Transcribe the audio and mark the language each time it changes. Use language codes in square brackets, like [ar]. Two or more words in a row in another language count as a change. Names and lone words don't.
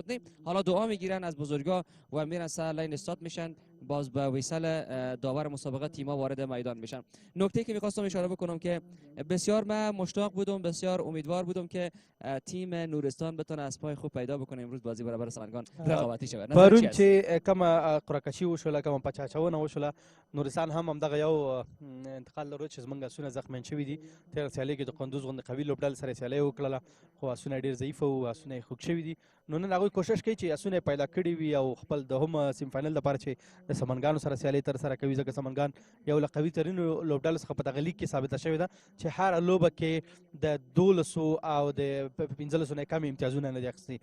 [fa] نه، حالا دعا میگیرن از بزرگا و میرن سر لاین استارت میشن، باز به ویسل داور مسابقه تیم‌ها وارد میدان میشن. نکته که میخواستم اشاره بکنم که بسیار من مشتاق بودم، بسیار امیدوار بودم که تیم نورستان بتونه از پای خوب پیدا بکنه امروز بازی برابر سمنگان رقابتی شود. [ps] پرون چې کومه قرعه‌کشي وشوله، کومه پچاچونه وشوله، نورستان هم همدغه یو انتقال لرو چې زموږ آسونه زخمیان شوي دي. تېره سیالۍ کې د کندوز غوندې قوي لوبډلې سره سیالۍ وکړله، خو آسونه ډېر ضعیفه وو، آسونه یې خوږ شوي دي. نو نن هغوی کوشش کوي چې آسونه یې پیدا کړي وي او خپل د هم [en] semi final [ps] لپاره چې د سمنګانو سره سیالۍ ترسره کوي، ځکه سمنګان یو له قوي ترینو لوبډلو څخه په دغه لیګ کې ثابته شوې ده چې هره لوبه کې د 12 او د 15 نه کم امتیازونه نه دي اخیستي.